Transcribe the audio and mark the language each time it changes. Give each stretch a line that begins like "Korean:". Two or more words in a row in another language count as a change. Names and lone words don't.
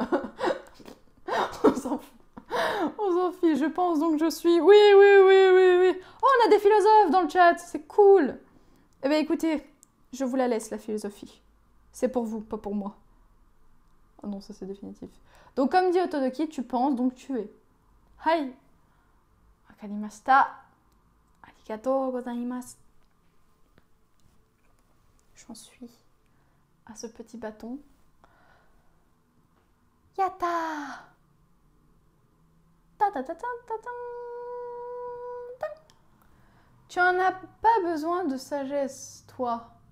French: On s'en fiche, je pense donc je suis. Oui. Oh, on a des philosophes dans le chat, c'est cool. Eh bien écoutez, je vous la laisse la philosophie. C'est pour vous, pas pour moi. Oh non, ça c'est définitif. Donc comme dit Otodoki, tu penses, donc tu es. Hai.
Japanese: 分かりました。ありがとうございます.
French: J'en suis à ce petit bâton. Yatta. Tu en as pas besoin de sagesse, toi.